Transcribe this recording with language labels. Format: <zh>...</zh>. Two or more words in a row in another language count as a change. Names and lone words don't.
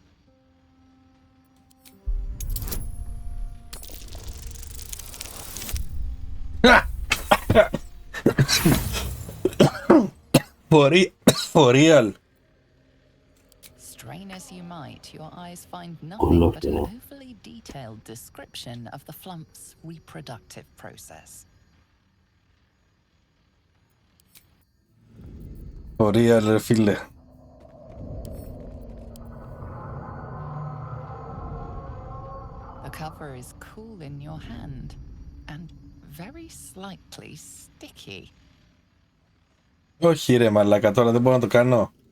<en>For real. Strain as you might, your eyes find nothing but an overly detailed description of the Flumph's reproductive process. For real,</en> <el>ρε φίλε.</el> <en>The cover is cool in your hand and very slightly sticky.</en> <el>Όχι ρε μαλάκα, τώρα δεν μπορώ να το κάνω.</el>